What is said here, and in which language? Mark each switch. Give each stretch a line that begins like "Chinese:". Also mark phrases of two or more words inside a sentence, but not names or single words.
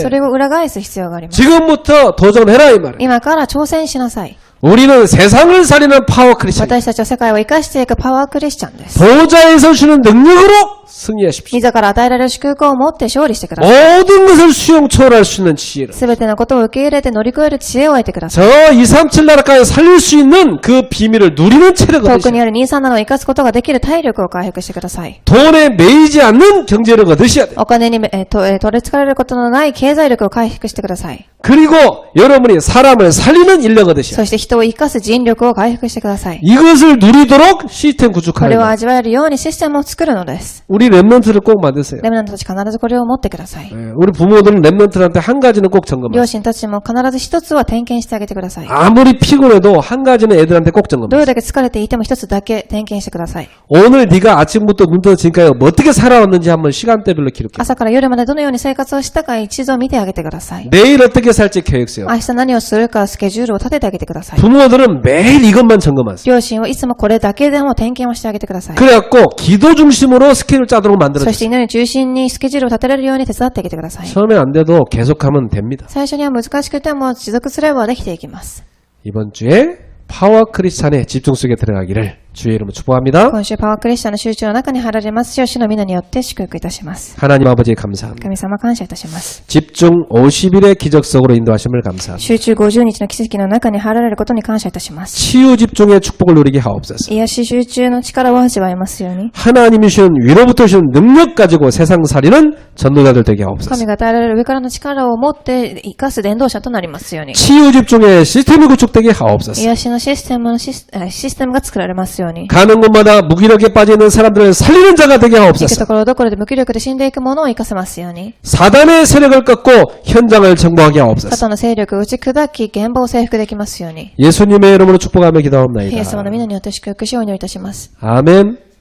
Japanese: それを裏返す必要があります。
Korean: 지금부터 도전해라 이 말이에요.
Japanese: 今から挑戦しなさい。
Korean: 우리는 세상을 살리는 파워 크리스찬.
Japanese: 私たちは世界を生かしていくパワークリスチャンです。
Korean: 보좌에서 주는 능력으로 승리하십시오.
Japanese: 自ら与えられる祝福を持って勝利してください。
Korean: 모든 것을 수용 초월할 수 있는 지혜로.
Japanese: すべてのことを受け入れて乗り越える知恵を得てください。
Korean: 저 237 나라까지 살릴 수 있는 그 비밀을 누리는 체력을
Japanese: 遠くに
Korean: 얻으셔야
Japanese: ある237を生かすことができる体力を回復してください。
Korean: 돈에 매이지 않는 경제력을 얻으셔야 돼요.
Japanese: お金に取り憑かれることのない経済力を回復してください。
Korean: 그리고 여러분이 사람을 살리는 인력을 얻으셔야 돼요.
Japanese: そして人を生かす人力を回復してください。
Korean: 이것을 누리도록 시스템
Japanese: こ
Korean: 구축하는
Japanese: れを
Korean: 거예요.
Japanese: 味わえるようにシステムを作るのです。
Korean: 우리 랩런트를 꼭 만드세요.
Japanese: レムナントたち必ずこれを持ってください。
Korean: 예, 우리 부모들은 랩런트한테 한 가지는 꼭
Japanese: 両
Korean: 점검하세요.
Japanese: 親たちも必ず一つは点検してあげてください。
Korean: 아무리 피곤해도 한 가지는 애들한테 꼭
Japanese: ど
Korean: 점검하세요.
Japanese: れだけ疲れていても一つだけ点検してください。
Korean: 오늘 네가 아침부터 눈 떠서 지금까지 뭐 어떻게 살아왔는지 한번 시간대별로 기록해.
Japanese: 朝から夜までどのように生活をしたか一度見てあげてください。
Korean: 내일 어떻게 살지 계획 세요.
Japanese: 明日何をするかスケジュールを立ててあげてください。
Korean: 부모들은 매일 이것만 점검하세요.
Japanese: 両親はいつもこれだけでも点検をしてあげてください。
Korean: 그래갖고 기도 중심으로 스케줄 짜도록
Japanese: そして
Korean: 만들어주세요.
Japanese: 祈り中心にスケジュールを立てられるように手伝ってあげてください。
Korean: 처음엔 안 돼도 계속하면 됩니다.
Japanese: 最初には難しくても持続すればできていきます。
Korean: 이번 주에 파워 크리스찬의 집중 속에 들어가기를 주의 이름으로 축복합니다.
Japanese: 今週パワークリスチャンの集中の中に入られますよう主の皆によって祝福いたします。
Korean: 하나님 아버지 감사합니다.
Japanese: 神様感謝いたします。
Korean: 집중 50일의 기적 속으로 인도하심을 감사합니다.
Japanese: 集中50日の奇跡の中に入られることに感謝いたします。
Korean: 치유 집중의 축복을 누리게 하옵소서.
Japanese: 癒し集中の力を味わえますように。
Korean: 하나님이 주신 위로부터 주신 능력 가지고 세상 살리는 전도자들 되게 하옵소서.
Japanese: 神が与えられる上からの力を持って生かす伝道者となりますように。
Korean: 치유 집중의 시스템이 구축되게 하옵소서.
Japanese: 癒しのシステムが作られますように。
Korean: 가는 곳마다 무기력에 빠져 있는 사람들을 살리는 자가 되게
Japanese: 行く
Korean: 하옵소서.
Japanese: ところどころで無気力で死んでいくものを生かせますように。
Korean: 사단의 세력을 꺾고 현장을 정복하게
Japanese: サ
Korean: 하옵소서.
Japanese: タンの勢力を打ち砕き現場を征服できますように。
Korean: 예수님의 이름으로 축복하며
Japanese: イエス様の
Korean: 기도하옵나이다.
Japanese: 皆によって祝福しお祈りいたします。
Korean: 아멘.